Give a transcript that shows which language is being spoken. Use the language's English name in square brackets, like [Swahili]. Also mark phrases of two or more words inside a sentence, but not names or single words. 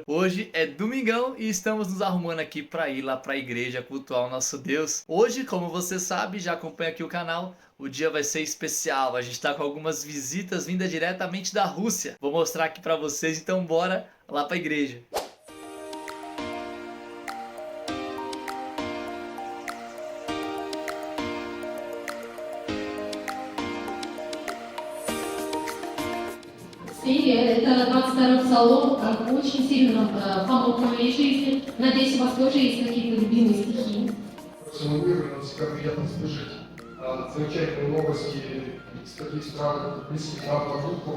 [Portuguese] Hoje é domingão e estamos nos arrumando aqui para ir lá para a igreja cultuar o nosso Deus. Hoje, como você sabe, já acompanha aqui o canal, o dia vai ser especial. A gente está com algumas visitas vindas diretamente da Rússia. Vou mostrar aqui para vocês, então bora lá para a igreja. [Russian] Привет, это 22-й псалом, очень сильно помог моей жизни. Надеюсь, у вас тоже есть какие-то любимые стихи. Мы выбрали, нам всегда приятно слышать замечательные новости из таких стран, близких нам по духу.